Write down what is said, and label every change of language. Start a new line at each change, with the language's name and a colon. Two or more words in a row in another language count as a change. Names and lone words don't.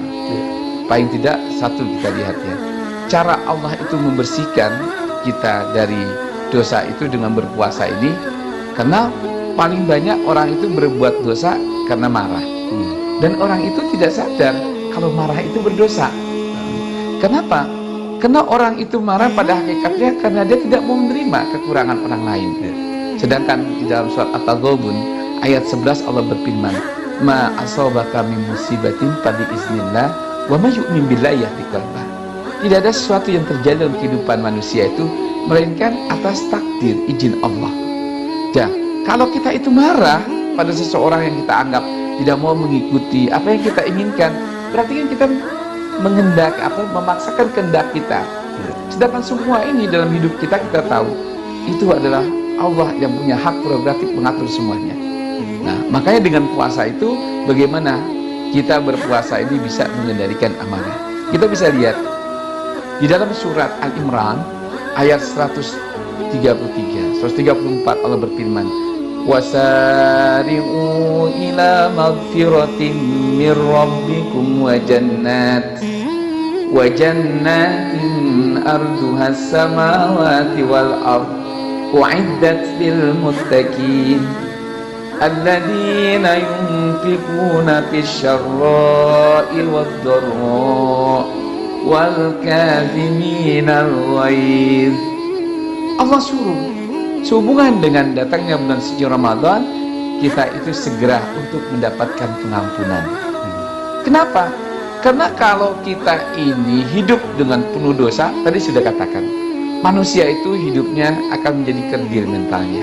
Indonesian: Paling tidak satu kita lihat ya, cara Allah itu membersihkan kita dari dosa itu dengan berpuasa ini, karena paling banyak orang itu berbuat dosa karena marah, dan orang itu tidak sadar kalau marah itu berdosa. Kenapa? Karena orang itu marah pada hakikatnya karena dia tidak mau menerima kekurangan orang lain. Sedangkan di dalam surat At-Taghabun ayat 11 Allah berfirman,
Arabic: ما أصابك من مصيبة فبإذن الله ومن يؤمن بالله يهد قلبه.
Indonesian: Tidak ada sesuatu yang terjadi dalam kehidupan manusia itu melainkan atas takdir izin Allah. Dan kalau kita itu marah pada seseorang yang kita anggap tidak mau mengikuti apa yang kita inginkan, berarti kan kita memaksakan kehendak kita. Sedangkan semua ini dalam hidup kita tahu itu adalah Allah yang punya hak prerogatif mengatur semuanya. Nah, makanya dengan puasa itu bagaimana kita berpuasa ini bisa mengendalikan amarah. Kita bisa lihat di dalam surat Al-Imran ayat 134 Allah berfirman,
Arabic: وسارعوا إلى مغفرة من ربكم وجنة عرضها السماوات والأرض أعدت للمتقين الذين ينفقون في السراء والضراء والكاظمين الغيظ.
Indonesian: Allah suruh sehubungan dengan datangnya bulan suci Ramadan, kita itu segera untuk mendapatkan pengampunan. Kenapa? Karena kalau kita ini hidup dengan penuh dosa, tadi sudah katakan, manusia itu hidupnya akan menjadi kerdil mentalnya.